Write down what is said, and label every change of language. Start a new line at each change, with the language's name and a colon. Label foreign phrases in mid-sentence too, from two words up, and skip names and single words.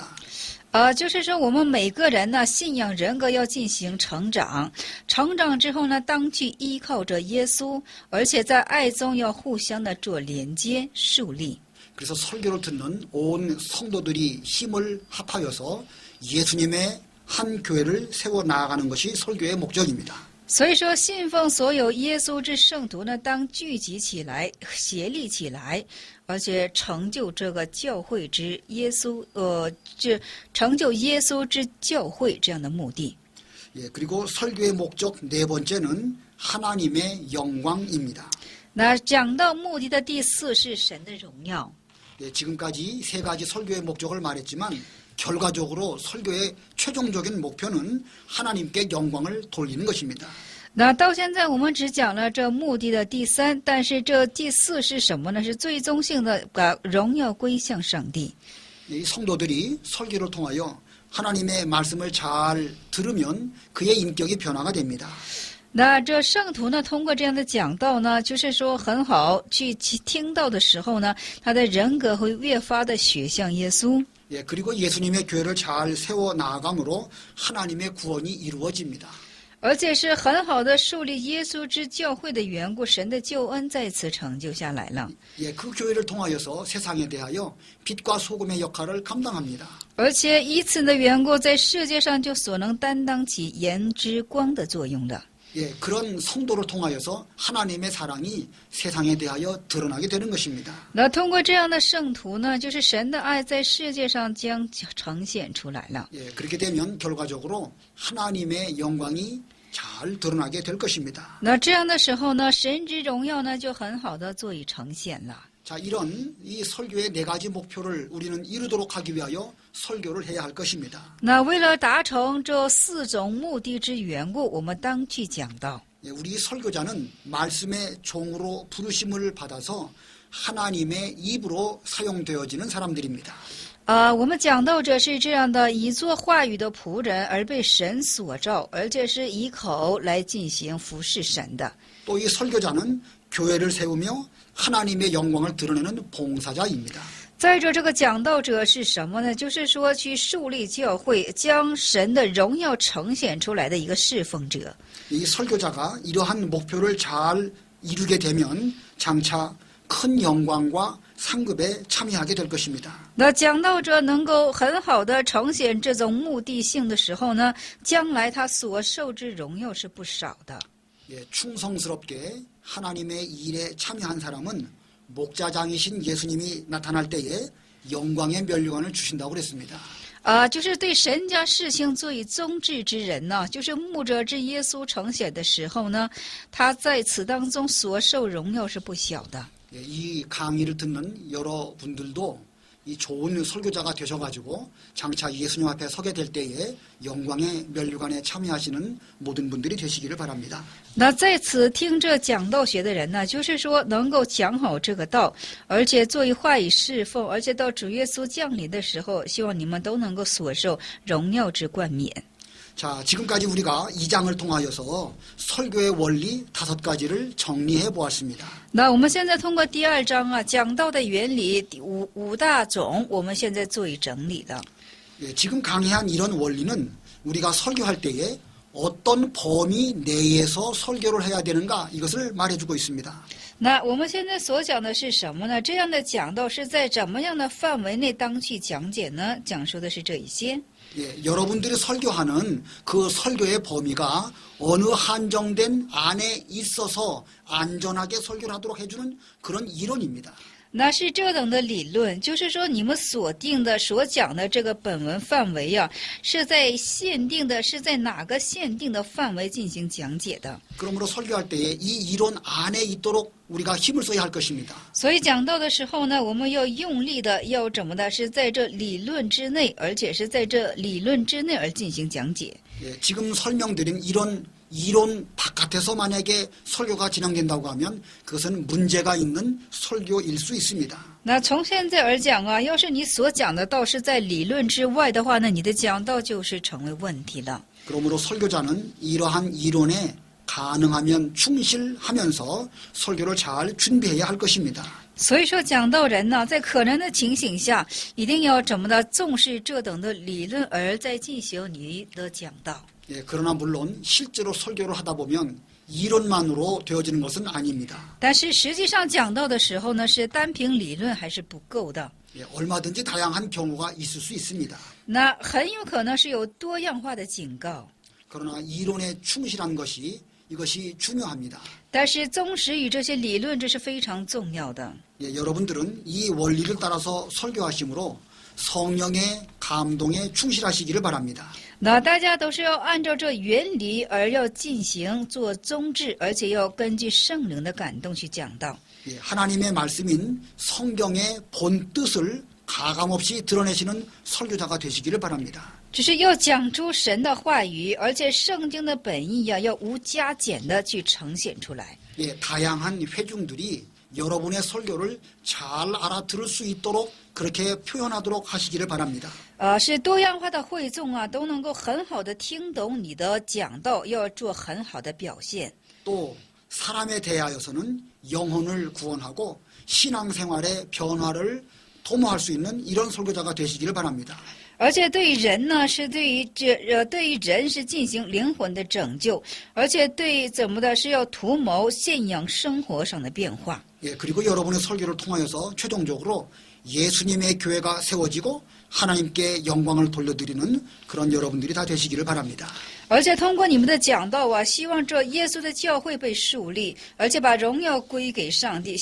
Chinese: 就是说我们每个人呢，信仰人格要进行成长，成长之后呢，当去依靠着耶稣，而且在爱中要互相的做连接、树立。
Korean: 그래서 설교를 듣는 온 성도들이 힘을 합하여서 예수님의 한 교회를 세워 나가는 것이 설교의 목적입니다.
Chinese: 所以说，信奉所有耶稣之圣徒呢，当聚集起来、协力起来，而且成就这个教会之耶稣，成就耶稣之教会这样的目的。
Korean: 그리고 설교의 목적 네 번째는 하나님의 영광입니다.
Chinese: 那讲到目的的第四是神的荣耀。
Korean: 지금까지 세 가지 설교의 목적을 말했지만 결과적으로 설교의 최종적인 목표는 하나님께 영광을 돌리는 것입니다.
Chinese: 那到现在我们只讲了这目的的第三，但是这第四是什么呢？是最终性的把荣耀归向上帝。
Korean: 이 성도들이 설교를 통하여 하나님의 말씀을 잘 들으면 그의 인격이 변화가 됩니다.
Chinese: 那这圣徒呢，通过这样的讲道呢，就是说很好去听到的时候呢，他的人格会越发的学像耶稣。
Korean: 예, 그리고 예수님의 교회를 잘 세워 나아감으로 하나님의 구원이 이루어집니다.
Chinese: 而且是很好的树立耶稣之教会的缘故，神的救恩在此成就下来了。
Korean: 예, 그 교회를 통하여서 세상에 대하여 빛과 소금의 역할을 감당합니다.
Chinese: 而且以此的缘故，在世界上就所能担当起盐之光的作用的。
Korean: 예, 그런 성도를 통하여서 하나님의 사랑이 세상에 대하여 드러나게 되는 것입니다.
Chinese: 那通过这样的圣徒呢，就是神的爱在世界上将呈现出来了。
Korean: 예, 그렇게 되면 결과적으로 하나님의 영광이 잘 드러나게 될 것입니다.
Chinese: 那这样的时候呢，神之荣耀呢就很好的做以呈现了。
Korean: 자, 이런 이 설교의 네 가지 목표를 우리는 이루도록 하기 위하여 설교를 해야 할 것입니다.
Chinese: 那为了达成这四种目的之缘故，我们当去讲道。
Korean: 예, 우리 설교자는 말씀의 종으로 부르심을 받아서 하나님의 입으로 사용되어지는 사람들입니다.
Chinese: 我们讲道者是这样的，以做话语的仆人而被神所召，而且是以口来进行服侍神的。
Korean: 또 이 설교자는 교회를 세우며 하나님의 영광을 드러내는 봉사자입니다.
Chinese: 再者，这个讲道者是什么呢？就是说去树立教会，将神的荣耀呈现出来的一个侍奉者。
Korean: 이 설교자가 이러한 목표를 잘 이루게 되면 장차 큰 영광과 상급에 참여하게 될 것입니다.
Chinese: 那讲道者能够很好的呈现这种目的性的时候呢，将来他所受之荣耀是不少的。
Korean: 예, 충성스럽게 하나님의 일에 참여한 사람은 목자장이신 예수님이 나타날 때에 영광의 면류관을 주신다고 그랬습니다.
Chinese: 就是对神家事情做以宗旨之人呢，就是牧者之耶稣呈现的时候呢，他在此当中所受荣耀是不小的。
Korean: 예, 이 강의를 듣는 여러분들도 이 좋은 설교자가 되셔가지고 장차 예수님 앞에 서게 될 때에 영광의 면류관에 참여하시는 모든 분들이 되시기를 바랍니다.
Chinese: 那在此听这讲道学的人呢，就是说能够讲好这个道，而且作为话语侍奉，而且到主耶稣降临的时候，希望你们都能够所受荣耀之冠冕。
Korean: 자, 지금까지 우리가 2장을 통하여서 설교의 원리 5가지를 정리해 보았습니다.
Chinese: 那我们现在通过第2章讲道的原理五大种，我们现在做以整理的。
Korean: 예, 지금 강의한 이런 원리는 우리가 설교할 때에 어떤 범위 내에서 설교를 해야 되는가 이것을 말해주고 있습니다.
Chinese: 那我们现在所讲的是什么呢？这样的讲道是在怎么样的范围内当去讲解呢？讲述的是这一些。
Korean: 예, 여러분들이 설교하는 그 설교의 범위가 어느 한정된 안에 있어서 안전하게 설교를 하도록 해주는 그런 이론입니다.
Chinese: 那是这等的理论，就是说你们所定的、所讲的这个本文范围是在限定的，是在哪个限定的范围进行讲解的。
Korean: 그러므로 설교할 때에 이 이론 안에 있도록 우리가 힘을 써야 할 것입니다.
Chinese: 所以讲到的时候呢，我们要用力的，要怎么的？是在这理论之内，而且是在这理论之内而进行讲解。
Korean: 예, 지금 설명드린 이론 바깥에서 만약에 설교가 진행된다고 하면 그것은 문제가 있는 설교일 수 있습니다.
Chinese: 那从现在而讲要是你所讲的道是在理论之外的话呢，你的讲道就是成为问题了。
Korean: 그러므로 설교자는 이러한 이론에 가능하면 충실하면서 설교를 잘 준비해야 할 것입니다.
Chinese: 所以说，讲道人呢，在可能的情形下，一定要怎么的重视这等的理论，而在进行你的讲道。
Korean: 예, 그러나 물론 실제로 설교를 하다 보면 이론만으로 되어지는 것은 아닙니다.
Chinese: 但是实际上讲道的时候呢，是单凭理论还是不够的。
Korean: 예, 얼마든지 다양한 경우가 있을 수 있습니다.
Chinese: 那很有可能是有多样化的警告。
Korean: 그러나 이론에 충실한 것이 이것이 중요합니다.
Chinese: 但是忠实于这些理论，这是非常重要的。
Korean: 예, 여러분들은 이 원리를 따라서 설교하심으로 성령의 감동에 충실하시기를 바랍니다.
Chinese: 那大家都是要按照这原理而要进行做宗旨，而且要根据圣灵的感动去讲道。
Korean: 예, 하나님의 말씀인 성경의 본 뜻을 가감없이 드러내시는 설교자가 되시기를 바랍니다.
Chinese: 只是要讲出神的话语，而且圣经的本意呀，要无加减的去呈现出来。
Korean: 예, 다양한 회중들이 여러분의 설교를 잘 알아들을 수 있도록 그렇게 표현하도록 하시기를 바랍니다.
Chinese: 是多样化的会众啊，都能够很好的听懂你的讲道，要做很好的表现。
Korean: 또 사람에 대하여서는 영혼을 구원하고 신앙생활의 변화를 도모할 수 있는 이런 설교자가 되시기를 바랍니다.
Chinese: 而且对于人呢，是对于人是进行灵魂的拯救，而且对怎么的是要图谋信仰生活上的变化。
Korean: 예, 그리고 여러분의 설교를 통하여서 최종적으로 예수님의 교회가 세워지고 하나님께 영광을 돌려드리는 그런 여러분들이 다 되시기를 바랍니다.
Chinese: 而且通过你们的讲道啊，希望这耶稣的教会被树立，而且把荣耀归给上帝。